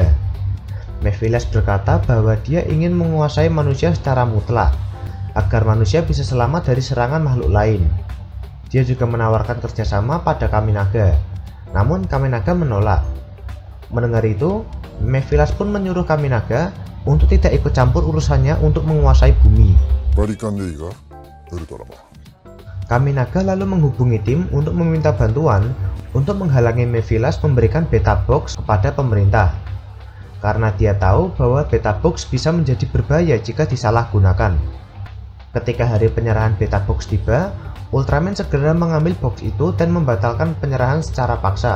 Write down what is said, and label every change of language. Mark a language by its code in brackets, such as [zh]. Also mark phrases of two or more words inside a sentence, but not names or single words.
[id] Mephilas berkata bahwa dia ingin menguasai manusia secara mutlak, agar manusia bisa selamat dari serangan makhluk lain. Dia juga menawarkan kerjasama pada Kaminaga, namun Kaminaga menolak. Mendengar itu, Mephilas pun menyuruh Kaminaga untuk tidak ikut campur urusannya untuk menguasai bumi. [ja] バリカンでいいかウルトラマン。 [id] Kaminaga lalu menghubungi tim untuk meminta bantuan untuk menghalangi Mephilas memberikan Beta Box kepada pemerintah, karena dia tahu bahwa Beta Box bisa menjadi berbahaya jika disalahgunakan. Ketika hari penyerahan Beta Box tiba, Ultraman segera mengambil box itu dan membatalkan penyerahan secara paksa.